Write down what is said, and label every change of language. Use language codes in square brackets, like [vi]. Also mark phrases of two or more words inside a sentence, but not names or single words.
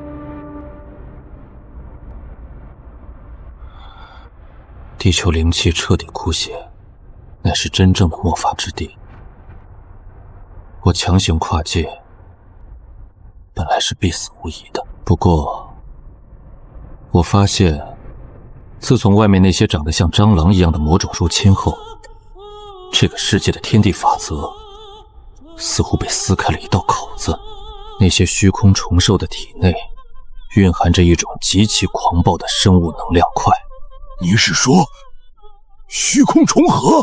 [zh] 地球靈氣徹底枯竭，乃是真正的末法之地。我強行跨界，本來是必死無疑的。不過，我發現，自從外面那些長得像蟑螂一樣的魔種入侵後，這個世界的天地法則似乎被撕開了一道口子。那些虛空蟲獸的體內蘊含着一種極其狂暴的生物能量塊。您是說虛空重合？